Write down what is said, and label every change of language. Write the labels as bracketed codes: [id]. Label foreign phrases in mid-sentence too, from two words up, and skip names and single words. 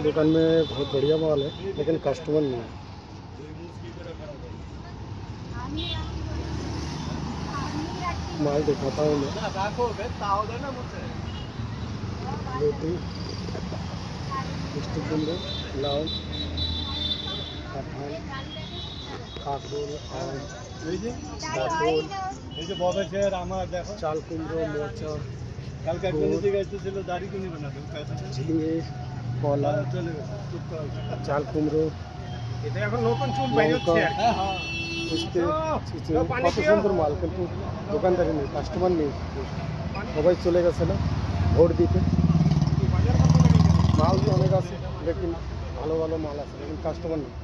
[hi] दुकान में बहुत बढ़िया माल है लेकिन कस्टमर नहीं है। माल दिखाता हूँ मैं। [bn] রুটি, মিষ্টি কুমড়ো, লাউ, কাঁঠাল, কাঁকরোল, আম, চাল কুমড়ো, মোচা, ঝিঙে, কলা, চাল কুমড়ো, লঙ্কা, উস্তে, চিচিঙ্গা, কত সুন্দর মাল, কিন্তু দোকানদারি নেই, কাস্টমার নেই। সবাই চলে গেছে না ভোট দিতে। মাল তো অনেক আছে লেকিন ভালো ভালো মাল আছে লেকিন কাস্টমার নেই।